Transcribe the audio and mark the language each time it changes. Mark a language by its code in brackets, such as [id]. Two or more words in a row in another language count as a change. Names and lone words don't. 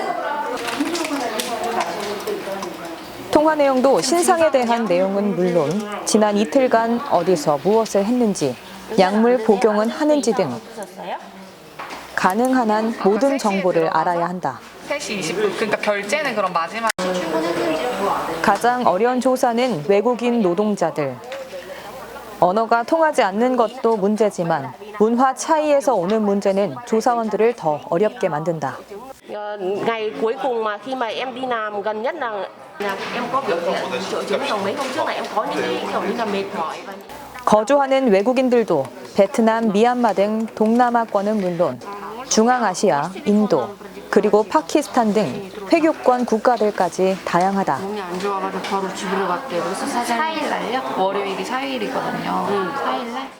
[ko] 통화 내용도 신상에 대한 내용은 물론 지난 이틀간 어디서 무엇을 했는지, 약물 복용은 하는지 등 가능한 한 모든 정보를 알아야 한다. 3시 20분, 그러니까 결제는 그럼 마지막. 가장 어려운 조사는 외국인 노동자들. 언어가 통하지 않는 것도 문제지만 문화 차이에서 오는 문제는 조사원들을 더 어렵게 만든다. [vi] Ngày cuối cùng mà khi mà em đi làm gần nhất là em có biểu hiện triệu chứng trong mấy hôm trước là em có những cái kiểu như là mệt mỏi và [ko] 거주하는 외국인들도 베트남, 미얀마 등 동남아권은 물론 중앙아시아, 인도, 그리고 파키스탄 등 회교권 국가들까지 다양하다. 몸이 안 좋아가지고 바로 집으로 갔대요. 그래서 사실 4일 날요? 월요일이 4일이거든요. 4일 날?